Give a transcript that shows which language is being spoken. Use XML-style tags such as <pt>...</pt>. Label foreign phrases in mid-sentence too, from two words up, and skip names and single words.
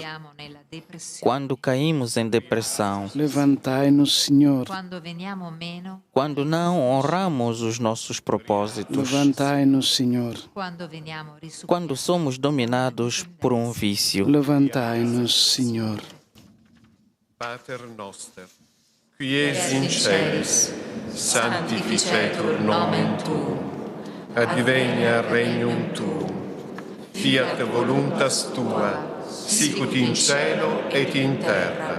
<pt>Quando caímos em depressão, Levantai-nos, Senhor. quando não honramos os nossos propósitos, Levantai-nos, Senhor. quando somos dominados por um vício. Levantai-nos, Senhor.</pt> <la>Pater noster, qui es in celis, sanctificetur nomen tuum, advenia regnum tuum, fiat voluntas tua, sicut in cielo et in terra.</la>